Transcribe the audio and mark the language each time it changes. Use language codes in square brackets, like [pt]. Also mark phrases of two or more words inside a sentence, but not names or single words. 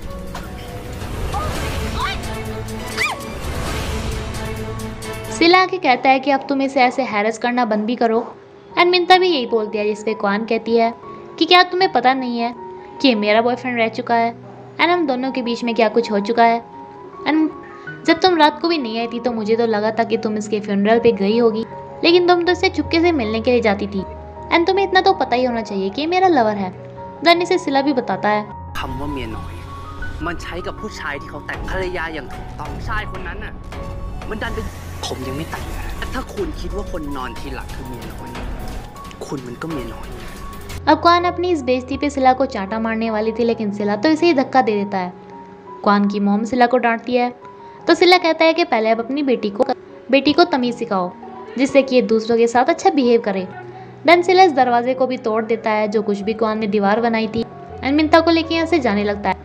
[hi] सिला आके कहता है कि अब तुम इसे ऐसे हैरेस करना बंद भी करो एंड मिंता भी यही बोलती है, जिस पे क्वान कहती है कि क्या तुम्हें पता नहीं है कि ये मेरा बॉयफ्रेंड रह चुका है एंड हम दोनों के बीच में क्या कुछ हो चुका है। एंड जब तुम रात को भी नहीं आई थी तो मुझे तो लगा था कि तुम इसके फ्यूनरल पे गई होगी, लेकिन तुम तो इससे चुपके से मिलने के लिए जाती थी एंड तुम्हें इतना तो पता ही होना चाहिए कि ये मेरा लवर है। देन इसे सिला भी बताता है [th] คำว่าเมียน้อยมันใช้กับผู้ชายที่เขาแต่งภรรยาอย่างถูกต้องชายคนนั้นน่ะมันดันเป็นผมยังไม่แต่งนะถ้าคุณคิดว่าคนนอนทีหลังคือเมียน้อยคุณมันก็เมียน้อย [hi] अब क्वान अपनी इस बेइज्जती पे सिला को चांटा मारने वाली थी, लेकिन सिला तो इसे ही धक्का दे देता है। क्वान की मॉम सिला को डांटती है तो सिला कहता है कि पहले अब अपनी बेटी को तमीज़ सिखाओ जिससे कि ये दूसरों के साथ अच्छा बिहेव करे। देन सिला इस दरवाजे को भी तोड़ देता है जो कुछ भी क्वान ने दीवार बनाई थी एंड मिंता को लेके यहाँ से जाने लगता है।